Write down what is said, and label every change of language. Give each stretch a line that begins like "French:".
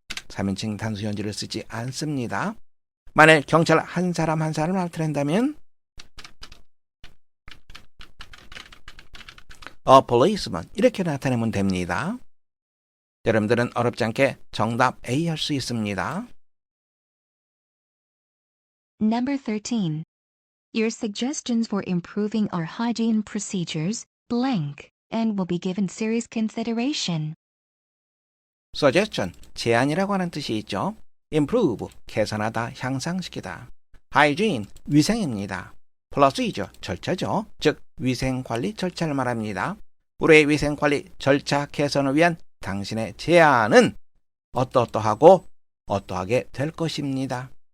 Korean: 3인칭 단수현지를 쓰지 않습니다. 만일 경찰 한 사람 한 사람을 나타낸다면 a policeman 이렇게 나타내면 됩니다. 여러분들은 어렵지 않게 정답 A 할 수 있습니다.
English: Number 13. Your suggestions for improving our hygiene procedures, blank, and will be given serious consideration.
Korean: suggestion, 제안이라고 하는 뜻이 있죠. improve, 개선하다, 향상시키다. hygiene, 위생입니다. 플러스이죠, 절차죠. 즉 위생관리 절차를 말합니다. 우리의 위생관리 절차 개선을 위한 당신의 제안은 어떠하고 어떠하게 될 것입니다.